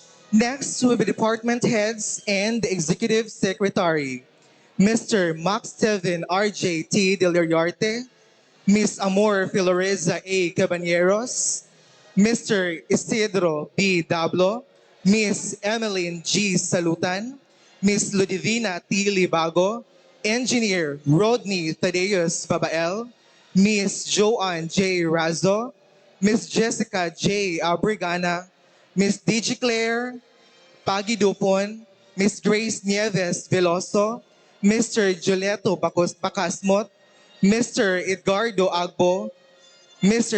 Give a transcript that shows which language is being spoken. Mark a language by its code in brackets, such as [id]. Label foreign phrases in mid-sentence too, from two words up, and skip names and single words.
[en] Next will be department heads and the executive secretary. Mr. Max Steven R.J.T. Del Uriarte, Miss Amor Filoreza A. Cabaneros, Mr. Isidro B. Dablo, Miss Emeline G. Salutan, Miss Ludivina T. Libago, Engineer Rodney Tadeus Babael, Miss Joanne J. Razo, Miss Jessica J. Abrigana, Miss Digi Claire Pagi Dupon, Miss Grace Nieves Veloso, Mr. Julieto Bacasmot, Mr. Edgardo Agbo, Mr.